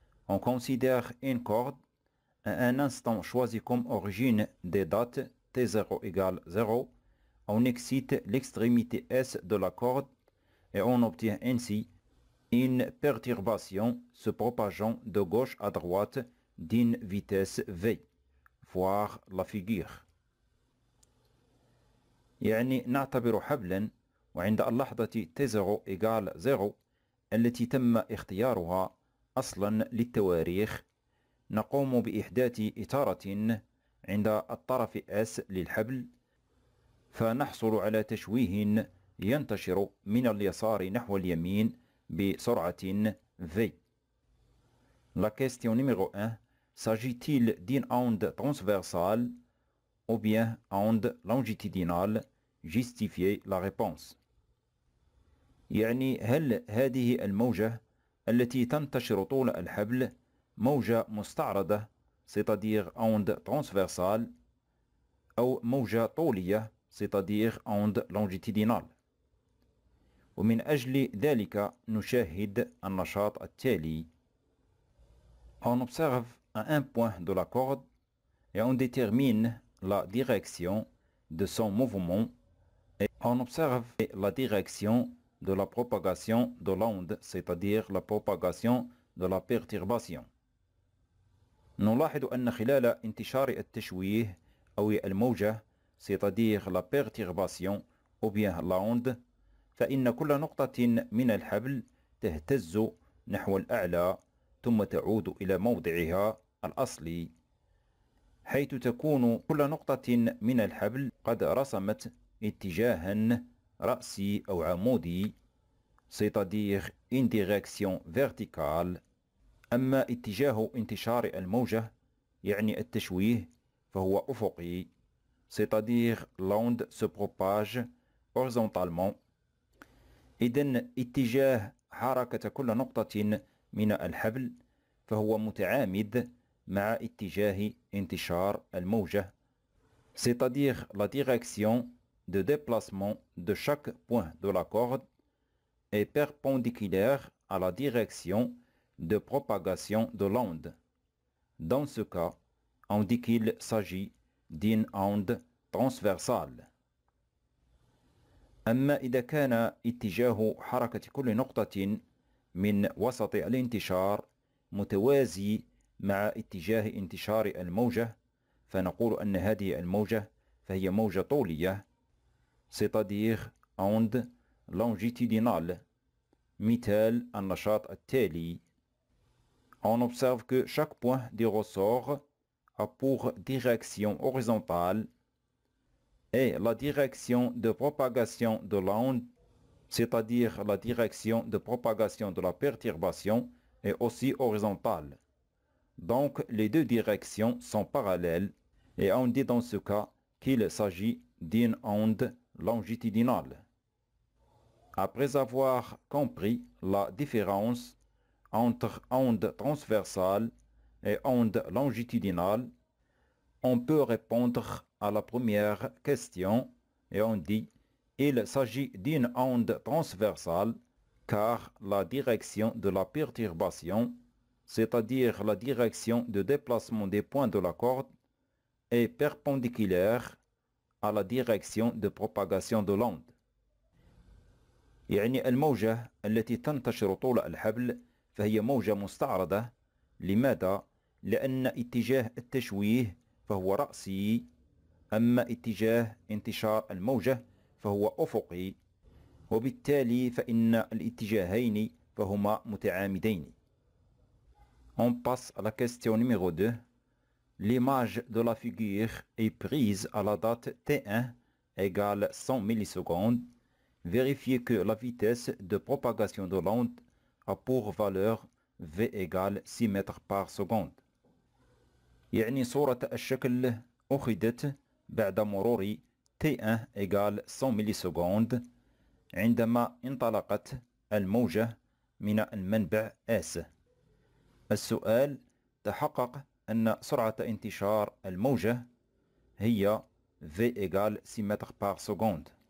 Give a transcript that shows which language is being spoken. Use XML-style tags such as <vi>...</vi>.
<fr>On considère une corde à un instant choisi comme origine des dates T0 égale 0. On excite l'extrémité S de la corde et on obtient ainsi une perturbation se propageant de gauche à droite d'une vitesse V. Voir la figure.</fr> <ar>يعني نعتبر حبلا وعند اللحظة T0 égale 0 التي تم اختيارها أصلا للتواريخ نقوم بإحداث إطارة عند الطرف S للحبل فنحصل على تشويه ينتشر من اليسار نحو اليمين بسرعة V.</ar> <fr>La question numéro 1. S'agit-il d'une onde transversale ou bien onde longitudinale? Justifiez la réponse.</fr> <ar>يعني هل هذه الموجة التي تنتشر طول الحبل موجة مستعرضة</ar> <fr>c'est-à-dire onde transversale</fr> <ar>أو موجة طولية</ar> <fr>c'est-à-dire onde longitudinale.</fr> <ar>ومن أجل ذلك نشاهد النشاط التالي.</ar> <fr>On observe à un point de la corde et on détermine la direction de son mouvement et on observe la direction de la propagation de l'onde, c'est-à-dire la propagation de la perturbation.</fr> <ar>نلاحظ أن خلال انتشار التشويه أو الموجة</ar> <fr>c'est-à-dire la perturbation ou bien l'onde</fr> <ar>فإن كل نقطة من الحبل تهتز نحو الأعلى ثم تعود إلى موضعها الأصلي حيث تكون كل نقطة من الحبل قد رسمت اتجاها رأسي أو عمودي</ar> <fr>c'est-à-dire une direction verticale.</fr> <ar>أما اتجاه انتشار الموجة يعني التشويه فهو أفقي</ar> <fr>c'est-à-dire l'onde se propage horizontalement.</fr> <ar>إذن اتجاه حركة كل نقطة من الحبل فهو متعامد مع اتجاه انتشار الموجة</ar> <fr>c'est-à-dire la direction de déplacement de chaque point de la corde est perpendiculaire à la direction de propagation de l'onde. Dans ce cas, on dit qu'il s'agit d'une onde transversale.</fr> <ar>أما إذا كان اتجاه حركة كل نقطة من وسط الانتشار متوازي مع اتجاه انتشار الموجة فنقول أن هذه الموجة فهي موجة طولية</ar> <fr>c'est-à-dire onde longitudinale.</fr> <ar>مثال النشاط التالي.</ar> <fr>On observe que chaque point du ressort a pour direction horizontale et la direction de propagation de l'onde, c'est-à-dire la direction de propagation de la perturbation, est aussi horizontale. Donc les deux directions sont parallèles et on dit dans ce cas qu'il s'agit d'une onde longitudinale. Après avoir compris la différence entre onde transversale et onde longitudinale, on peut répondre à la première question et on dit il s'agit d'une onde transversale car la direction de la perturbation, c'est-à-dire la direction de déplacement des points de la corde, est perpendiculaire à la direction de propagation de l'onde.</fr> <ar>يعني الموجة التي تنتشر طول الحبل فهي موجة مستعرضة. لماذا؟ لأن اتجاه التشويه فهو رأسي أما اتجاه انتشار الموجة فهو أفقي وبالتالي فإن الاتجاهين فهما متعامدين.</ar> <fr>On passe à la question numéro 2. L'image de la figure est prise à la date T1 égale 100 millisecondes. Vérifiez que la vitesse de propagation de l'onde a pour valeur V égale 6 mètres par seconde.</fr> <ar>يعني صورة الشكل أخذت بعد مرور T1 égale 100 مليسكوند عندما انطلقت الموجة من المنبع S. السؤال: تحقق أن سرعة انتشار الموجة هي V égale 6 متر</ar> <fr>par seconde.</fr>